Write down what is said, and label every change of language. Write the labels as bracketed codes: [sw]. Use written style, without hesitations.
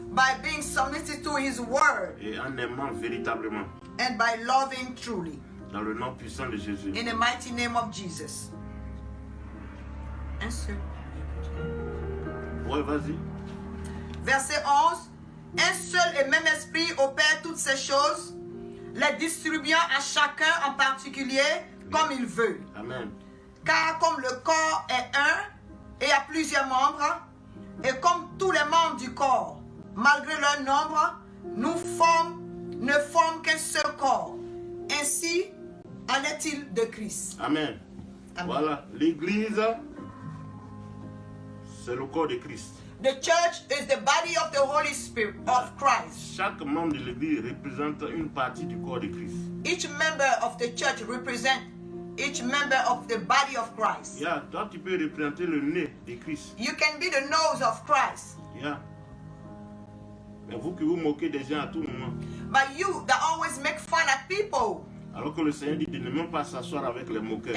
[en] by being submitted to His Word, [fr] et en aimant véritablement. [en] and by loving truly. Dans le nom puissant de Jésus. In the mighty name of Jesus. Answer. [fr] Ouais, vas-y. Verset 11. Un seul et même esprit opère toutes ces choses, les distribuant à chacun en particulier comme il veut. Amen. Car comme le corps est un et a plusieurs membres, et comme tous les membres du corps, malgré leur nombre, ne forment qu'un seul corps. Ainsi en est-il de Christ. Amen. Amen. Voilà, l'Église, c'est le corps de Christ. [en] The church is the body of the Holy Spirit of Christ. [fr] Chaque membre de l'Église représente une partie du corps de Christ. [en] Each member of the church represents each member of the body of Christ. [fr] Yeah, toi, tu peux représenter le nez de Christ. [en] You can be the nose of Christ. Yeah. [fr] Mais vous qui vous moquez des gens à tout moment, [en] But you that always make fun at people, [fr] alors que le Seigneur dit de ne même pas s'asseoir avec les moqueurs.